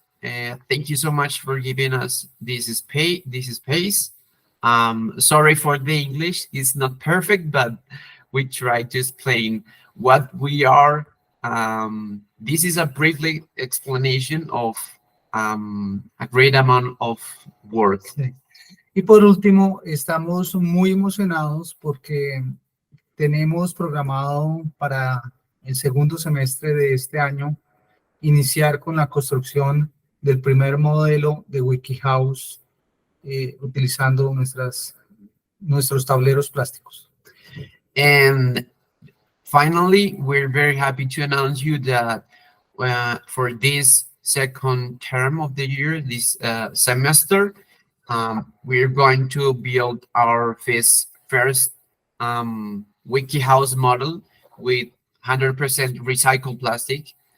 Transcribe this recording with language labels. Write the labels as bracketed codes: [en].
[en] Thank you so much for giving us this space. Sorry for the English; it's not perfect, but we try to explain what we are. This is a briefly explanation of a great amount of work. [es] Sí. Y por último, estamos muy emocionados porque tenemos programado para el segundo semestre de este año iniciar con la construcción del primer modelo de WikiHouse utilizando nuestros tableros plásticos. [en] And finally, we're very happy to announce you that for this second term of the year, this semester, we're going to build our first WikiHouse model with 100% recycled plastic.